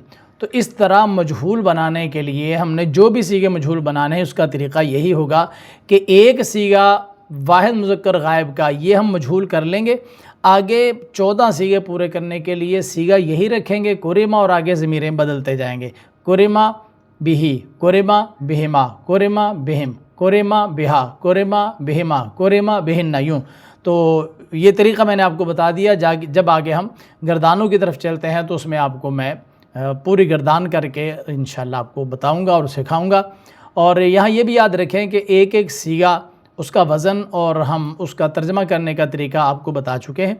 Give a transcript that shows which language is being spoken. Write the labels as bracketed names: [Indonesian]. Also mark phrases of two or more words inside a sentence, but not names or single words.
[Urdu] تو اس طرح مجہول بنانے کے لیے ہم نے جو بھی صیغے مجہول بنانے ہیں اس کا طریقہ یہی ہوگا کہ ایک صیغہ واحد مذکر غائب کا یہ ہم مجہول کر لیں گے، آگے 14 صیغے پورے کرنے کے لیے صیغہ یہی رکھیں گے کوریما، اور آگے ضمیریں بدلتے جائیں گے، [Arabic] کوریما بہی، کوریما بہما، کوریما بہم، كُرِمَ بِهَا، كُرِمَ بِهِمَا، كُرِمَ بِهِنَّ, [Urdu] यूँ। تو یہ طریقہ میں نے آپ کو بتا دیا۔ جب آگے ہم گردانوں کی طرف چلتے ہیں تو اس میں آپ کو میں پوری گردان کر کے انشاءاللہ آپ کو بتاؤں گا اور سکھاؤں گا. اور یہاں یہ بھی یاد رکھیں کہ ایک ایک صیغہ، اس کا وزن اور ہم اس کا ترجمہ کرنے کا طریقہ آپ کو بتا چکے ہیں.